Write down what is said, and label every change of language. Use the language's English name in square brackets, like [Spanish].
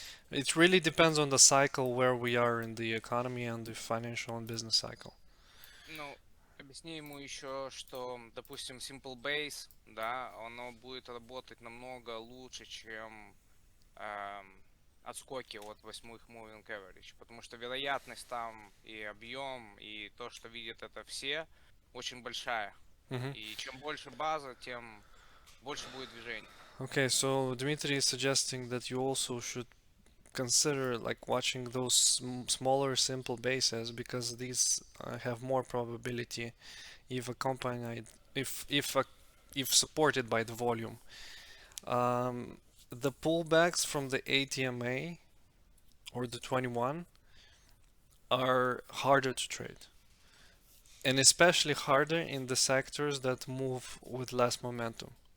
[English] It really depends on the cycle where we are in the economy and the financial and business cycle. [Russian] Ну, объясни ему еще, что, допустим, Simple Base, да, оно будет работать намного лучше, чем отскоки от 8-х Moving Average, потому что вероятность там и объем, и то, что видят это все, очень большая. И чем больше база, тем больше будет движений. [English] Okay, so Dmitry is suggesting that you also should consider like watching those smaller simple bases because these have more probability if accompanied if supported by the volume. The pullbacks from the ATMA or the 21 are harder to trade, and especially harder in the sectors that move with less momentum.